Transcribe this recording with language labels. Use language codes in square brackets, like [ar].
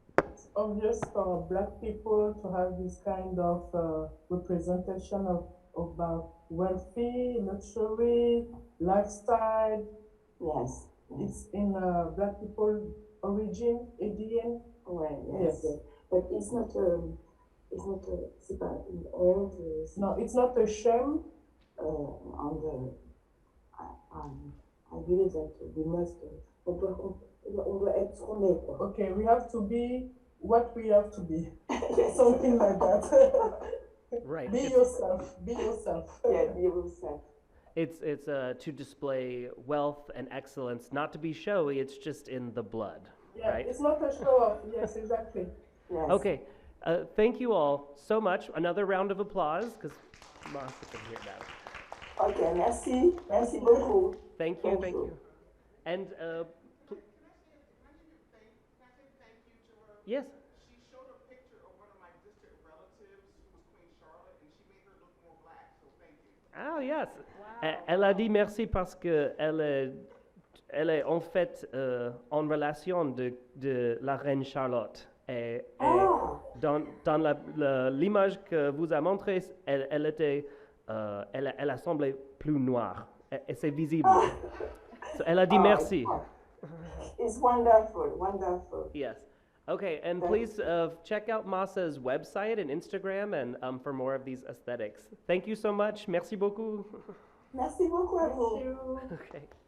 [en] It's obvious for black people to have this kind of representation about wealthy, luxury, lifestyle. Yes. It's in black people origin, ADN. Well, yes. But it's not [fr] c'est pas une honte. [en] No, it's not a shame. I believe that we must, [fr] on doit être ce qu'on est, quoi. [en] Okay, we have to be what we have to be. Something like that. Right. Be yourself. Be yourself. Yeah, be yourself. It's to display wealth and excellence, not to be showy. It's just in the blood, Yeah, right? it's not a show off. Yes, exactly. Yes. Okay. Thank you all so much. Another round of applause, because Martha can hear that. [fr] Okay, merci. Merci beaucoup. [en] Thank you. And yes. She showed a picture of one of my distant relatives who was Queen Charlotte, and she made her look more black, so thank you. Ah, yes. [fr] Elle a dit merci parce que elle est en fait en relation de la reine Charlotte. Et dans l'image que vous a montrée, elle était, elle a semblé plus noire. Et c'est visible. So elle a dit merci. [en] It's wonderful, wonderful. Yes. Okay, and please check out Masa's website and Instagram and for more of these aesthetics. Thank you so much. [fr] Merci beaucoup. Merci beaucoup à vous. [en] Okay.